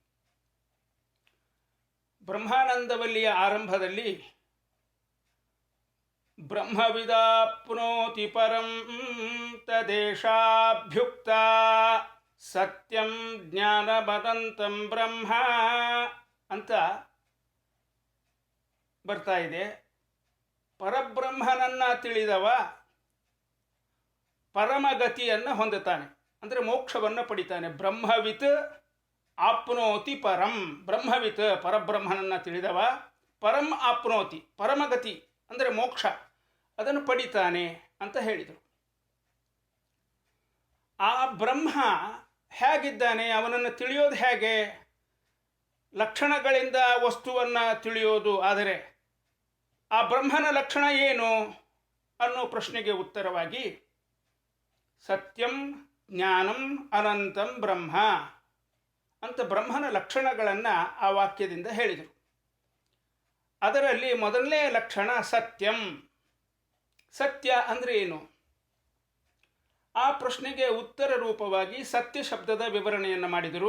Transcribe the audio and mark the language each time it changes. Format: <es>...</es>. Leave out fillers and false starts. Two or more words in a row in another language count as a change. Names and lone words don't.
<kn>ಬ್ರಹ್ಮಾನಂದವಲ್ಲಿಯ ಆರಂಭದಲ್ಲಿ</kn> <sa>ಬ್ರಹ್ಮವಿದಾಪ್ನೋತಿ ಪರಂ ತದೇಶಾಭ್ಯುಕ್ತ ಸತ್ಯಂ ಜ್ಞಾನಮದಂತಂ ಬ್ರಹ್ಮ</sa> <kn>ಅಂತ ಬರ್ತಾ ಇದೆ. ಪರಬ್ರಹ್ಮನನ್ನು ತಿಳಿದವ ಪರಮಗತಿಯನ್ನು ಹೊಂದುತ್ತಾನೆ, ಅಂದರೆ ಮೋಕ್ಷವನ್ನು ಪಡಿತಾನೆ.</kn> <sa>ಬ್ರಹ್ಮವಿತ್ ಆಪ್ನೋತಿ ಪರಂ. ಬ್ರಹ್ಮವಿತ್</sa> <kn>ಪರಬ್ರಹ್ಮನನ್ನು ತಿಳಿದವ</kn> <sa>ಪರಂ ಆಪ್ನೋತಿ,</sa> <kn>ಪರಮಗತಿ ಅಂದರೆ ಮೋಕ್ಷ, ಅದನ್ನು ಪಡಿತಾನೆ ಅಂತ ಹೇಳಿದರು. ಆ ಬ್ರಹ್ಮ ಹೇಗಿದ್ದಾನೆ, ಅವನನ್ನು ತಿಳಿಯೋದು ಹೇಗೆ ಲಕ್ಷಣಗಳಿಂದ ವಸ್ತುವನ್ನು ತಿಳಿಯೋದು. ಆದರೆ ಆ ಬ್ರಹ್ಮನ ಲಕ್ಷಣ ಏನು ಅನ್ನೋ ಪ್ರಶ್ನೆಗೆ ಉತ್ತರವಾಗಿ</kn> <sa>ಸತ್ಯಂ ಜ್ಞಾನಂ ಅನಂತಂ ಬ್ರಹ್ಮ</sa> <kn>ಅಂತ ಬ್ರಹ್ಮನ ಲಕ್ಷಣಗಳನ್ನು ಆ ವಾಕ್ಯದಿಂದ ಹೇಳಿದರು. ಅದರಲ್ಲಿ ಮೊದಲನೇ ಲಕ್ಷಣ ಸತ್ಯಂ. ಸತ್ಯ ಅಂದರೆ ಏನು? ಆ ಪ್ರಶ್ನೆಗೆ ಉತ್ತರ ರೂಪವಾಗಿ ಸತ್ಯ ಶಬ್ದದ ವಿವರಣೆಯನ್ನು ಮಾಡಿದರು.</kn>